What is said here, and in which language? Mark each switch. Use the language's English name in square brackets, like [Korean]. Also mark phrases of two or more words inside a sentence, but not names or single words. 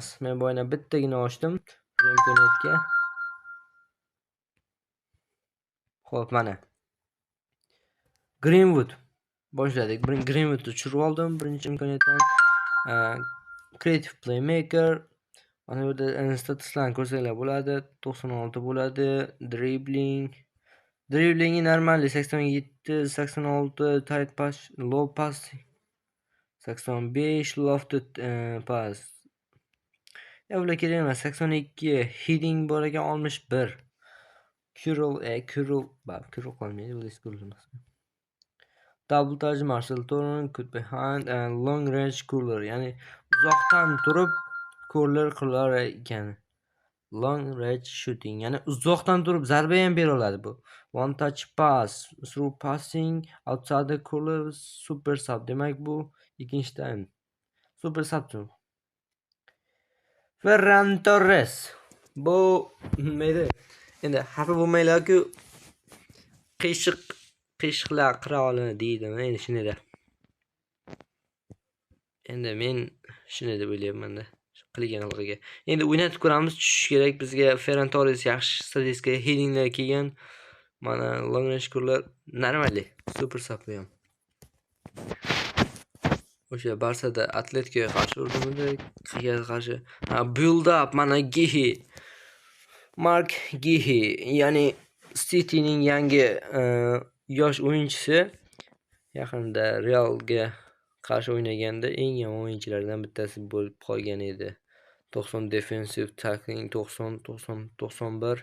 [Uzbek] Men boyna bittagina ochdim imkoniyatga. Xo'p, mana Greenwood boshladik. Greenwoodni tushirib oldim birinchi imkoniyatdan. [English] Creative playmaker. [Uzbek] Mana bu yerda statistiklarni ko'rsanglar bo'ladi. 96 bo'ladi. Driblingi normalniy 87, 86, [English] tight pass, low pass 85, lofted pass. [Uzbek] Bular kerak emas. 82, heading bor ekan 61. Curl qolmaydi, bu emas. [English] Double touch Marcel Torren, cut behind and long range curler, [Uzbek] ya'ni uzoqdan turib curler qilar ekan. [English] Long range shooting, [Uzbek] ya'ni uzoqdan turib zarba ham bera oladi bu. [English] One touch pass, through passing outside the curler, super sub. [Uzbek] Demak bu ikkinchidan [English] super sub. [Uzbek] Ferran Torres. Bu nima? Endi xafa bo'lmanglar-ku, qiyshiqlar qiroli deydimi, endi shunday. Endi men shunday deb o'ylayapman-da, qilgan qilg'iga. Endi o'ynatib ko'ramiz, tushish kerak bizga. Ferran Torres yaxshi statistika, headinglar kelgan. Mana [English] long range [Uzbek] kurlar normalniy, [English] super sub [Uzbek] ham. O'sha Barsada Atletikoga qarshi urdimda, qayerga qarshi? [English] Build up, [Uzbek] mana Gihi. Mark Gihi, ya'ni City'ning yangi yosh o'yinchisi. Yaqinda Realga qarshi o'ynaganda eng yomon o'yinchilardan bittasi bo'lib qolgan edi. [English] 90 defensive tackling, 91.